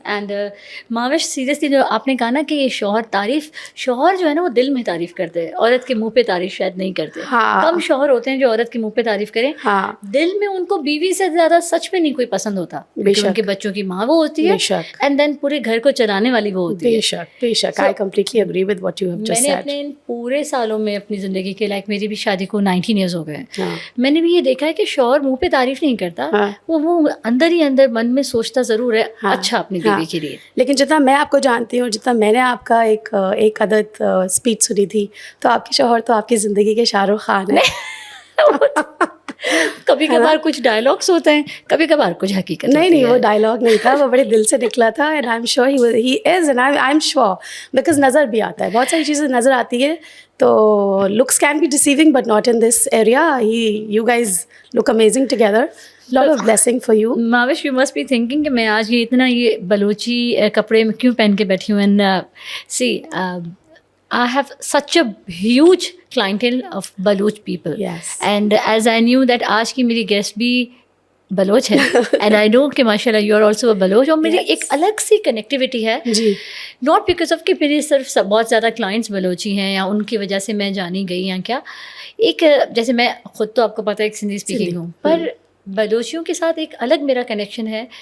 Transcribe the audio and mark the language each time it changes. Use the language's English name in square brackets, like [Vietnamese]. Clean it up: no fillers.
[Urdu] And ماوش, seriously جو آپ نے کہا نا کہ یہ شوہر جو ہے نا وہ دل میں تعریف کرتے ہیں, عورت کے منہ پہ تعریف شاید نہیں کرتے. کم شوہر ہوتے ہیں جو عورت کے منہ پہ تعریف کریں. دل میں ان کو بیوی سے زیادہ سچ میں نہیں کوئی پسند ہوتا, ان کے بچوں کی ماں وہ ہوتی ہے, [English] and then [Urdu] پورے گھر کو چلانے والی وہ ہوتی ہے. بے شک [English] I completely agree with what you have just said. [Urdu] میں نے اپنے ان پورے سالوں میں اپنی زندگی کے, لائک میری بھی شادی کو 19 ایئرز ہو گئے, میں نے بھی یہ دیکھا ہے کہ شوہر منہ پہ تعریف نہیں کرتا, وہ اندر ہی اندر من میں سوچتا ضرور ہے اچھا اپنی بیوی کے لیے. لیکن جتنا میں آپ کو جانتی ہوں, جتنا میں نے آپ کا ایک عدد اسپیچ سنی تھی, تو آپ کے شوہر تو آپ کی زندگی کے شاہ رخ خان ہیں. کبھی کبھار کچھ ڈائلاگس ہوتے ہیں, کبھی کبھار کچھ حقیقت. نہیں, وہ ڈائلاگ نہیں تھا, وہ بڑے دل سے نکلا تھا. [English] and I am sure he is, and I am sure because [Urdu] نظر بھی آتا ہے, بہت ساری چیزیں نظر آتی ہے. [English] تو looks can be deceiving but not in this area. You guys look amazing together. Lot of blessing for you. [Urdu] Mavish, [English] you must be thinking [Urdu] کہ میں آج یہ بلوچی کپڑے میں کیوں پہن کے بیٹھی ہوں. [English] And see, I have such a huge clientele of Baloch people. Yes. And as I knew that [Urdu] آج کی میری گیسٹ بھی بلوچ ہے, [English] and I know [Urdu] کہ ماشاء اللہ [English] you are also a [Urdu] Baloch, اور میری ایک الگ سی کنیکٹیوٹی ہے. جی. [English] not because of [Urdu] کہ میری صرف بہت زیادہ کلائنٹس بلوچی ہیں یا ان کی وجہ سے میں جانی گئی یا کیا. ایک جیسے میں خود تو آپ کو پتہ ہے ایک سندھی اسپیکنگ ہوں, پر بلوچیوں کے ساتھ ایک الگ میرا کنیکشن ہے.